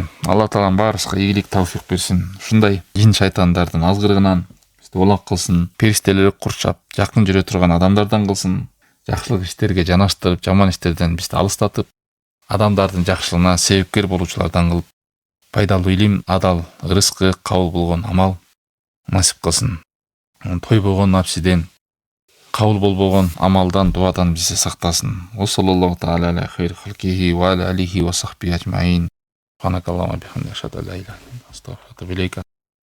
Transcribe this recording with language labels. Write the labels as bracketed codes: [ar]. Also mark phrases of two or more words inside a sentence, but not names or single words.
[ky] Алла Таалам баарыбызга ийгилик тавфик берсин. Ушундай жин шайтандардын азгырыгынан бизди улак кылсын, периштелер курчап, жакын жүрө турган адамдардан кылсын, жакшылык иштерге жанаштырып, жаман иштерден бизди алыстатып, адамдардын жакшылыгына себепкер болуучулардан кылып, пайдалуу илим, адал рызкы, кабыл болгон амал насип кылсын. Тойбогон напсиден, кабыл болбогон амалдан, дуадан бизди сактасын. [ar] صلى الله تعالى على خير خلقه وعلى آله وصحبه أجمعين. سبحانك اللهم بحمدك، أشهد أن لا إله إلا أنت، أستغفرك وأتوب إليك.